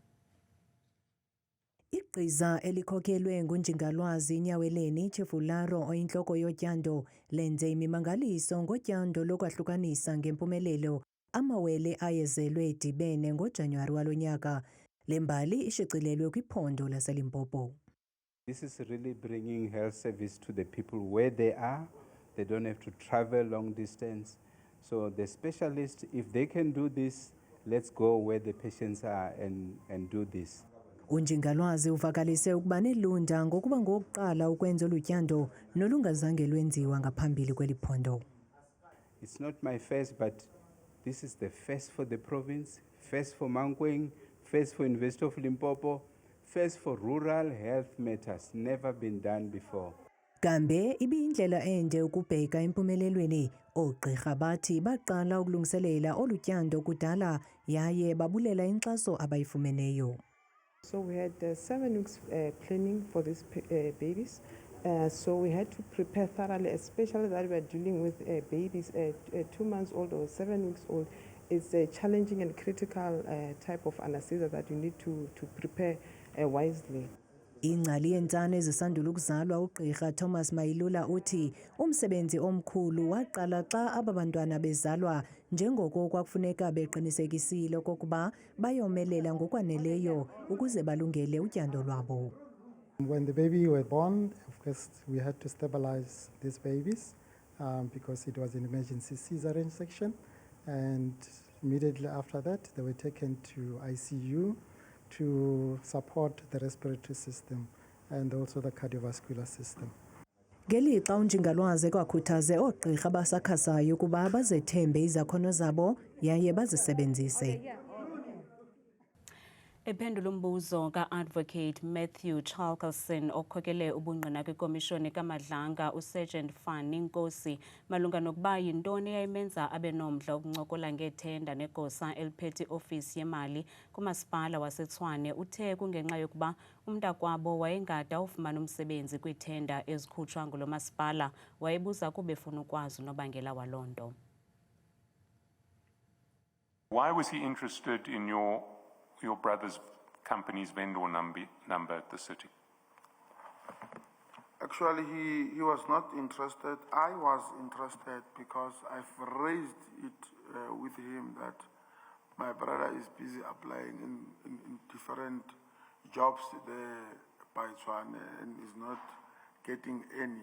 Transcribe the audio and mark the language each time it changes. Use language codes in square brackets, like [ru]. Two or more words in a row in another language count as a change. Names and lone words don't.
[xh] Igqiza elikhokelwe nguNjingalwazi Nyaweleni Chefularo oyintloko yotyando lenze imimangaliso ngotyando lokwahlukanisa ngempumelelo amawele ayezelwe edibene ngoJanuwari walo nyaka. Le mbali ishicilelwe kwiphondo laseLimpopo. [en] This is really bringing health service to the people where they are. They don't have to travel long distance. So the specialists, if they can do this, let's go where the patients are and do this. [xh] uNjingalwazi uvakalise ukuba nelunda ngokuba ngokuqala ukwenza olutyando nolungazange lwenziwa ngaphambili kweli phondo. [en] It's not my first, but this is the first for the province, first for Mankweng, first for University of Limpopo, first for rural health matters, never been done before. [xh] Kambe ibiyindlela ende ukubheka impumelelweni. Oogqirha bathi baqala ukulungiselela olutyando kudala yaye babulela inkxaso abayifumeneyo. [en] So we had 7 weeks planning for these babies. So we had to prepare thoroughly, especially that we are dealing with babies 2 months old or 7 weeks old. It's a challenging and critical type of anesthesia that you need to prepare wisely. [xh] Ingcali yentsana ezisandula ukuzalwa uGqirha Thomas Mayilula uthi umsebenzi omkhulu waqala xa aba bantwana bezalwa njengoko kwakufuneka beqinisekisile okokuba bayomelela ngokwaneleyo ukuze balungele utyando lwabo. [en] When the baby were born, of course, we had to stabilize these babies because it was an emergency cesarean section, and immediately after that they were taken to ICU to support the respiratory system and also the cardiovascular system. [xh] Ngelixa uNjingalwazi kwakhuthaze oogqirha basakhasayo ukuba bazethembe izakhono zabo yaye bazisebenzise. Ephendula umbuzo ka-Advocate Matthew Chalkerson okhokele ubungqina kwikomishoni kaMadlanga uSergeant Fanny Nkosi malunga nokuba yintoni eyayimenza abe nomdla wokuncokola ngethenda negosa eliphethe ofisi yemali kumasipala waseTshwane uthe kungenxa yokuba umntakwabo wayengada ufumana umsebenzi kwithenda ezikhutshwa ngulo masipala wayebuza kube efuna ukwazi unobangela waloo nto. [en] Why was he interested in your brother's company's vendor number at the city? Actually, he was not interested. I was interested because I've raised it with him that my brother is busy applying in different jobs there by Tshwane and is not getting any.